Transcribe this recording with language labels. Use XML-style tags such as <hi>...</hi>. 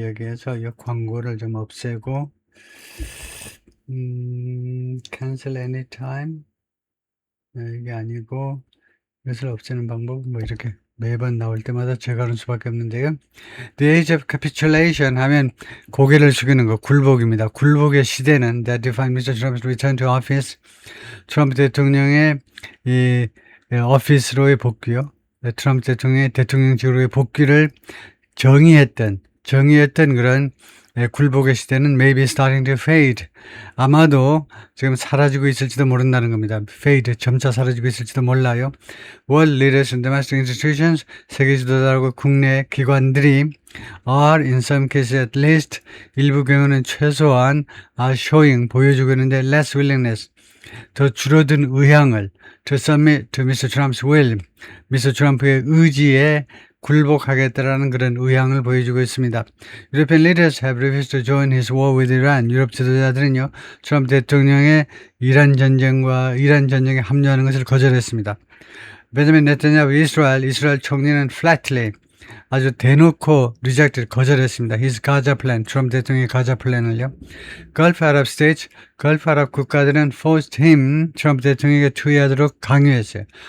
<ko>여기에서 이 광고를 좀 없애고,</ko> <en>cancel anytime.</en> <ko>이게 아니고, 이것을 없애는 방법, 이렇게 매번 나올 때마다 제거하는 수밖에 없는데요.</ko> <en>The age of capitulation</en> <ko>하면 고개를 숙이는 거, 굴복입니다. 굴복의 시대는</ko> <en>that defined Mr. Trump's return to office.</en> <ko>트럼프 대통령의 이 오피스로의 복귀요. 트럼프 대통령의 대통령직으로의 복귀를 정의했던 그런 굴복의 시대는</ko> <en>maybe starting to fade.</en> <ko>아마도 지금 사라지고 있을지도 모른다는 겁니다. fade, 점차 사라지고 있을지도 몰라요.</ko> <en>World leaders and domestic institutions,</en> <ko>세계 지도자하고 국내 기관들이</ko> <en>are in some cases at least,</en> <ko>일부 경우는 최소한</ko> <en>are showing,</en> <ko>보여주고 있는데</ko> <en>less willingness,</en> <ko>더 줄어든 의향을</ko> <en>to submit to Mr. Trump's will, Mr.</en> <ko>트럼프의 의지에 굴복하겠다라는 그런 의향을 보여주고 있습니다.</ko> <en>European leaders have refused to join his war with Iran.</en> <ko>유럽 지도자들은요, 트럼프 대통령의 이란 전쟁에 합류하는 것을 거절했습니다. 베냐민 네타냐후 이스라엘 총리는 flatly, 아주 대놓고 rejected, 거절했습니다.</ko> <en>His Gaza plan,</en> <ko>트럼프 대통령의 가자 플랜을요.</ko> <en>Gulf Arab states,</en> <ko>걸프 아랍 국가들은</ko> <en>forced him,</en> <ko>트럼프 대통령에게 투의하도록 강요했어요.</ko>